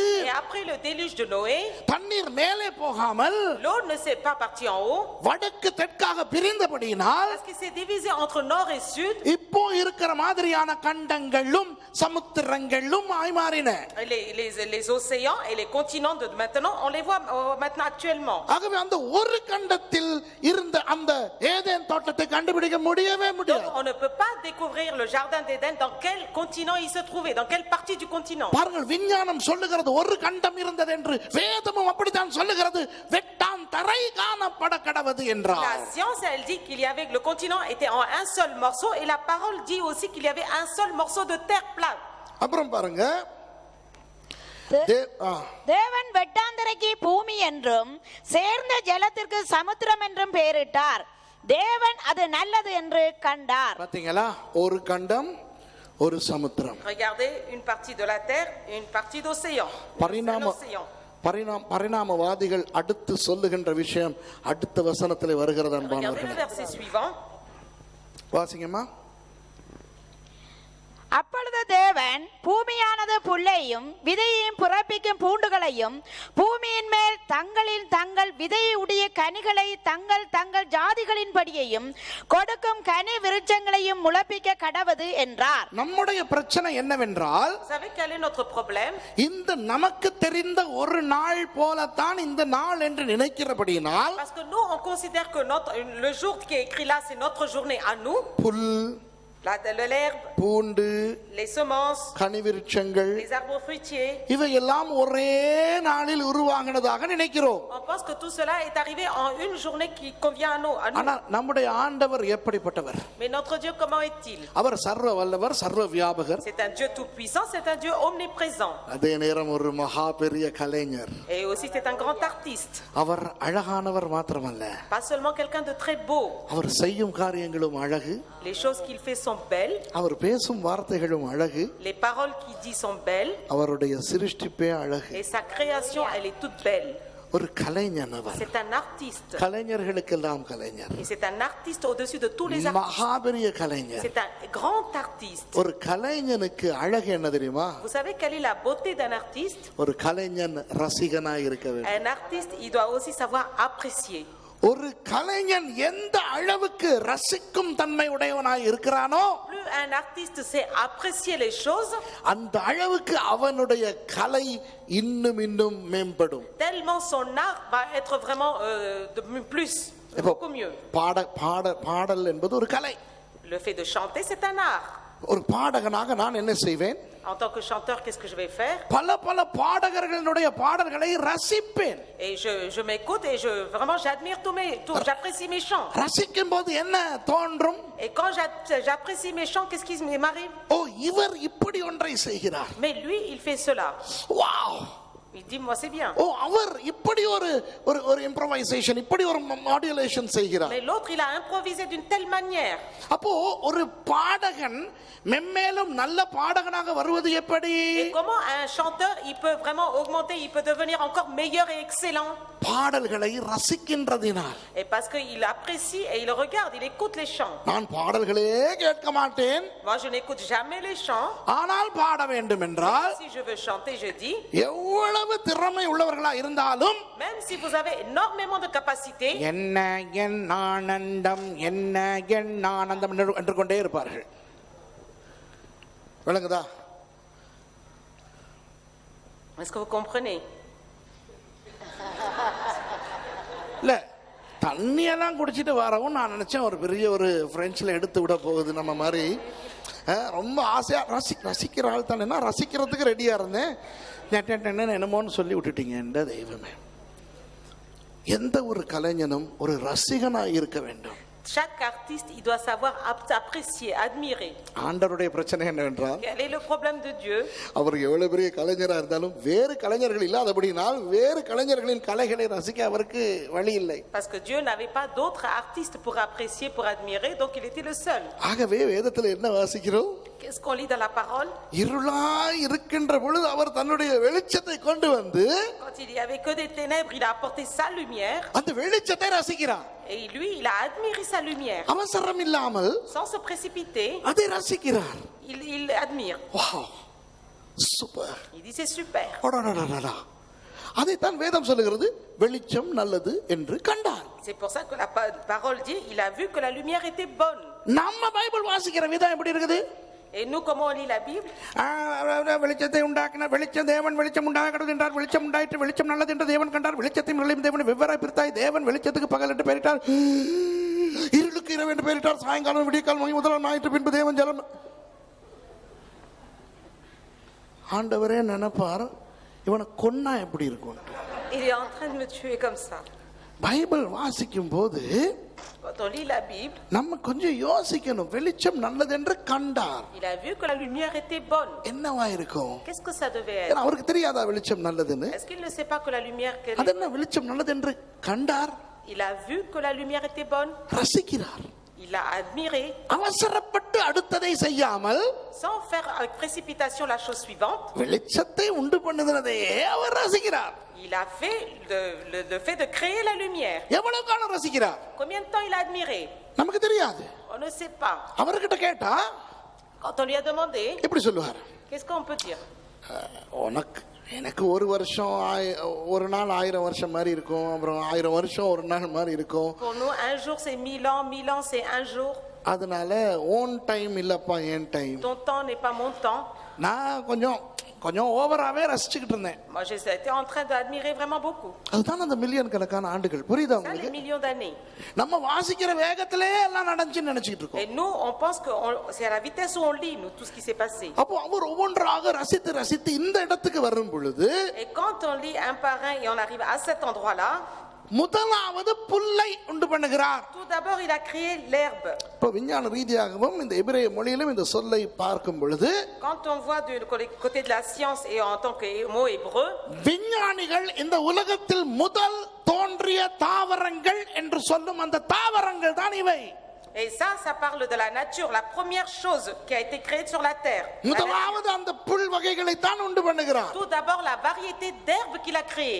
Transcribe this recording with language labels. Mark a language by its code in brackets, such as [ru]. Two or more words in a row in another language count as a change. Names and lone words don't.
[fr] et après le déluge de Noé, [ta] தண்ணீர் மேலே போகாமல் [fr] l'eau ne s'est pas partie en haut. [ta] வடக்கு தெற்காக பிரிந்தபடியினால், [fr] parce qu'il s'est divisé entre nord et sud. [ta] இப்போ இருக்கிற மாதிரியான கண்டங்களும் சமுத்திரங்களும் மாறின. [fr] les océans et les continents de maintenant on les voit maintenant actuellement. [ta] ஆகவே அந்த ஒரு கண்டத்தில் இருந்த அந்த ஏதேன் தோட்டத்தை கண்டுபிடிக்க முடியவே முடியாது. [fr] donc on ne peut pas découvrir le jardin d'Éden dans quel continent il se trouvait, dans quelle partie du continent. [ta] பாருங்கள், விஞ்ஞானம் சொல்லுகிறது ஒரு கண்டம் இருந்தது என்று, வேதமும் அப்படித்தான் சொல்லுகிறது. வெட்டாந்தரை காணப்பட கடவது என்றார். [fr] la science elle dit qu'il y avait le continent était en un seul morceau et la parole dit aussi qu'il y avait un seul morceau de terre plate. [ta] அப்புறம் பாருங்க, தேவன் வெட்டாந்தரைக்கு பூமி என்றும் சேர்ந்த ஜலத்திற்கு சமுத்திரம் என்றும் பெயரிட்டார். தேவன் அது நல்லது என்று கண்டார். பாத்தீங்களா, ஒரு கண்டம் ஒரு சமுத்திரம். [fr] regardez, une partie de la terre et une partie d'océan. [ta] பரிணாமவாதிகள் அடுத்து சொல்லுகின்ற விஷயம் அடுத்த வசனத்திலே வருகிறது அன்பானவர்களே. வாசிங்கம்மா. அப்பொழுது தேவன் பூமியானது புல்லையும் விதையையும் புறப்பிக்கும் பூண்டுகளையும் பூமியின் மேல் தங்கள் விதையுடைய கனிகளை தங்கள் ஜாதிகளின் படியையும் கொடுக்கும் கனி விருட்சங்களையும் முளைப்பிக்க கடவது என்றார். நம்முடைய பிரச்சனை என்னவென்றால், இந்த நமக்கு தெரிந்த ஒரு நாள் போலத்தான் இந்த நாள் என்று நினைக்கிறபடியினால், [fr] parce que nous on considère que le jour qui est écrit là c'est notre journée à nous. [ta] புல், [fr] l'herbe, [ta] பூண்டு, [fr] les semences, [ta] கனிவிருட்சங்கள், [fr] les arbres fruitiers, [ta] இவையெல்லாம் ஒரே நாளில் உருவாகினதாக நினைக்கிறோம். [fr] on pense que tout cela est arrivé en une journée qui convient à nous. [ta] ஆனால் நம்முடைய ஆண்டவர் எப்படிப்பட்டவர்? [fr] mais notre Dieu comment est-il? [ta] அவர் சர்வ வல்லவர், சர்வ வியாபகர். [fr] c'est un Dieu tout puissant, c'est un Dieu omniprésent. [ta] அதே நேரம் ஒரு மகா பெரிய கலைஞர். [fr] et aussi c'est un grand artiste. [ta] அவர் அழகானவர் மாத்திரமல்ல, [fr] pas seulement quelqu'un de très beau. [ta] அவர் செய்யும் காரியங்களும் அழகு. [fr] les choses qu'il fait sont belles. [ta] அவர் பேசும் வார்த்தைகளும் அழகு. [fr] les paroles qu'il dit sont belles. [ta] அவருடைய சிருஷ்டிப்பே அழகு. [fr] et sa création elle est toute belle. [ta] ஒரு கலைஞன் அவர். [fr] c'est un artiste. [ta] கலைஞர்களுக்கெல்லாம் கலைஞர். [fr] et c'est un artiste au-dessus de tous les artistes. [ta] மகாபெரிய கலைஞர். [fr] c'est un grand artiste. [ta] ஒரு கலைஞனுக்கு அழகு என்ன தெரியுமா? [fr] vous savez quelle est la beauté d'un artiste? [ta] ஒரு கலைஞன் ரசிகனாய் இருக்க வேண்டும். [fr] un artiste il doit aussi savoir apprécier. [ta] ஒரு கலைஞன் எந்த அளவுக்கு ரசிக்கும் தன்மை உடையவனாய் இருக்கிறானோ [fr] plus un artiste sait apprécier les choses, [ta] அந்த அளவுக்கு அவனுடைய கலை இன்னும் மேம்படும். [fr] tellement son art va être vraiment plus, beaucoup mieux. [ta] பாடல் என்பது ஒரு கலை. [fr] Le fait de chanter, c'est un art. [ta] ஒரு பாடகனாக நான் என்ன செய்வேன்? [fr] En tant que chanteur, qu'est-ce que je vais faire? [ta] பல பாடகர்களுடைய பாடல்களை ரசிப்பேன். [fr] Et je m'écoute et j'admire j'apprécie mes chants. [ta] ரசிக்கும் போது என்ன தோன்றும்? [fr] Et quand j'apprécie mes chants, qu'est-ce qui m'arrive? [ta] ஓ, இவர் இப்படி ஒன்றை செய்கிறார். [fr] Mais lui, il fait cela. [ta] வாவ்! [fr] Il dit, moi c'est bien. [ta] ஓ, அவர் இப்படி ஒரு இம்ப்ரோவைசேஷன், இப்படி ஒரு மாடுலேஷன் செய்கிறார். [fr] Mais l'autre, il a improvisé d'une telle manière. [ta] அப்போ ஒரு பாடகன் மென்மேலும் நல்ல பாடகனாக வருவது எப்படி? [fr] Et comment un chanteur, il peut vraiment augmenter, il peut devenir encore meilleur et excellent? [ta] பாடல்களை ரசிக்கின்றதினால். [fr] Et parce qu'il apprécie et il regarde, il écoute les chants. [ta] நான் பாடல்களே கேட்க மாட்டேன். [fr] Moi je n'écoute jamais les chants. [ta] ஆனால் பாட வேண்டும் என்றால், [fr] si je veux chanter, je dis, [ta] எவ்வளவு திறமை உள்ளவர்களா இருந்தாலும், [fr] même si vous avez énormément de capacité, [ta] என்ன என் ஆனந்தம் என்ன என் ஆனந்தம் என்று கொண்டே இருப்பார்கள். விளங்குதா? [fr] est-ce que vous comprenez? [ta] இல்ல, தண்ணியெல்லாம் குடிச்சிட்டு வரவும் நான் நினைச்சேன் ஒரு பெரிய ஒரு பிரெஞ்சில் எடுத்து விட போகுது நம்ம மாதிரி. ரொம்ப ஆசையா ரசிக்கிற ஆள் தானே, ரசிக்கிறதுக்கு ரெடியா இருந்தேன். என்னமோன்னு சொல்லி விட்டுட்டீங்க. என்ற தெய்வமே, எந்த ஒரு கலைஞனும் ஒரு ரசிகனாய் இருக்க வேண்டும். [fr] Chaque artiste, il doit savoir apprécier, admirer. [ta] ஆண்டவருடைய பிரச்சனை என்னவென்றால், [fr] quel est le problème de Dieu? [ta] அவர் எவ்வளவு பெரிய கலைஞரா இருந்தாலும் வேறு கலைஞர்கள் இல்லாதபடினால் வேறு கலைஞர்களின் கலைகளை ரசிக்க அவருக்கு வழி இல்லை. [fr] Parce que Dieu n'avait pas d'autres artistes pour apprécier, pour admirer, donc il était le seul. [ta] ஆகவே வேதத்தில் என்ன வாசிக்கிறோம்? [fr] Qu'est-ce qu'on lit dans la parole? [ta] இருளாய் இருக்கின்ற பொழுது அவர் தன்னுடைய வெளிச்சத்தை கொண்டு வந்து, [fr] quand il y avait que des ténèbres, il a apporté sa lumière. [ta] அந்த வெளிச்சத்தை ரசிக்கிறார். [fr] Et lui, il a admiré sa lumière. [ta] அவசரம் இல்லாமல், [fr] sans se précipiter, [ta] அதை ரசிக்கிறார். [fr] il admire. [en] wow, super. [fr] Il dit c'est super. [ta] அடடடடடா, அதைத்தான் வேதம் சொல்லுகிறது, வெளிச்சம் நல்லது என்று கண்டார். [fr] C'est pour ça que la parole dit, il a vu que la lumière était bonne. [ta] நம்ம பைபிள் வாசிக்கிற விதம் எப்படி இருக்குது? [fr] Et nous, comment on lit la Bible? [ta] வெளிச்சத்தை உண்டாக்கின வெளிச்சம் தேவன் வெளிச்சம் உண்டாகிறது என்றார். வெளிச்சம் உண்டாயிற்று, வெளிச்சம் நல்லது என்று தேவன் கண்டார். வெளிச்சத்தையும் நிலையும் தேவன் வெவ்வேறாய் பிரித்தாய். தேவன் வெளிச்சத்துக்கு பகல் என்று பெயரிட்டார், இருளுக்கு இரவு என்று பெயரிட்டார். சாயங்காலம் விடியற்காலம் முதலாம் ஞாயிற்று பின்பு தேவன் ஜலம். ஆண்டவரே நினைப்பார், இவனை கொன்னா எப்படி இருக்கும்? [fr] Il est en train de me tuer comme ça. [ta] பைபிள் வாசிக்கும் போது [fr] quand on lit la Bible, [ta] நம்ம கொஞ்சம் யோசிக்கணும். வெளிச்சம் நல்லது என்று கண்டார். [fr] il a vu que la lumière était bonne. [ta] என்னவா இருக்கும்? [fr] Qu'est-ce que ça devait être? [ta] அவருக்கு தெரியாதா வெளிச்சம் நல்லதுன்னு? [fr] est-ce qu'il ne sait pas que la lumière [ta] அது என்ன வெளிச்சம் நல்லது என்று கண்டார்? [fr] il a vu que la lumière était bonne. [ta] ரசிக்கிறார். [fr] il a admiré. [ta] அவசரப்பட்டு அடுத்ததை செய்யாமல், [fr] sans faire avec précipitation la chose suivante, [ta] வெளிச்சத்தை உண்டு பண்ணுவதையே அவர் ரசிக்கிறார். [fr] il a fait le fait de créer la lumière. [ta] எவ்வளவு காலம் ரசிக்கிறார்? [fr] combien de temps il a admiré? [ta] நமக்கு தெரியாது. [fr] on ne sait pas. [ta] அவர்கிட்ட கேட்டா [fr] quand on lui a demandé, [ta] எப்படி சொல்லுவார்? [fr] qu'est-ce qu'on peut dire? [ta] எனக்கு ஒரு வருஷம் ஒரு நாள் 1000 வருஷம் மாதிரி இருக்கும், அப்புறம் 1000 வருஷம் ஒரு நாள் மாதிரி இருக்கும். [fr] pour nous un jour c'est 1000 ans c'est un jour. [ta] அதனால ஓன் டைம் இல்லப்பா, என் டைம். [fr] ton temps n'est pas mon temps. [ta] நான் கொஞ்சம் ஓவராவே ரசிச்சுக்கிட்டு இருந்தேன். [fr] moi j'étais en train d'admirer vraiment beaucoup. [ta] அதுதான் அந்த மில்லியன் கணக்கான ஆண்டுகள். புரியுதா உங்களுக்கு? [fr] les millions d'années. [ta] நம்ம வாசிக்கிற வேகத்திலே எல்லாம் நடந்துச்சுன்னு நினைச்சிட்டு இருக்கோம். [fr] et nous on pense que c'est à la vitesse où on lit nous tout ce qui s'est passé. [ta] அப்போ அவர் ஒவ்வொன்றாக ரசித்து இந்த இடத்துக்கு வரும் பொழுது, [fr] et quand on lit un par un et on arrive à cet endroit là, [ta] முதலாவது புல்லை உண்டு பண்ணுகிறார். [fr] tout d'abord il a créé l'herbe. [ta] இப்போ விஞ்ஞான ரீதியாகவும் இந்த எபிரேய மொழியிலும் இந்த சொல்லை பார்க்கும் பொழுது, [fr] quand on voit du côté de la science et en tant que mot hébreu, [ta] விஞ்ஞானிகள் இந்த உலகத்தில் முதல் தோன்றிய தாவரங்கள் என்று சொல்லும் அந்த தாவரங்கள் தான் இவை. [fr] et ça parle de la nature, la première chose qui a été créée sur la terre. [ta] முதலாவது அந்த புல் வகைகளை தான் உண்டு பண்ணுகிறார். [fr] tout d'abord la variété d'herbes qu'il a créée.